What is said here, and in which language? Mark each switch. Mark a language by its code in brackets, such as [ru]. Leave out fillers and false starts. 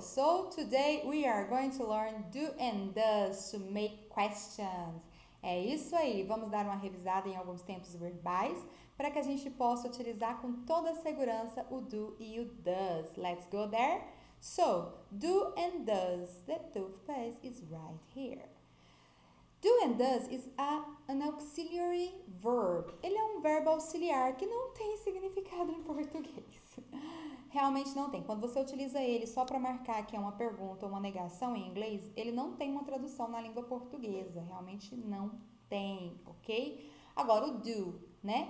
[en] So today we are going to learn do and does to make questions. [pt] É isso aí, vamos dar uma revisada em alguns tempos verbais para que a gente possa utilizar com toda a segurança o do e o does. [en] Let's go there? So, do and does, the toothpaste is right here. Do and does is an auxiliary verb. [pt] Ele é um verbo auxiliar que não tem significado em português. Realmente não tem. Quando você utiliza ele só para marcar que é uma pergunta ou uma negação em inglês, ele não tem uma tradução na língua portuguesa. Realmente não tem, ok? Agora o do, né?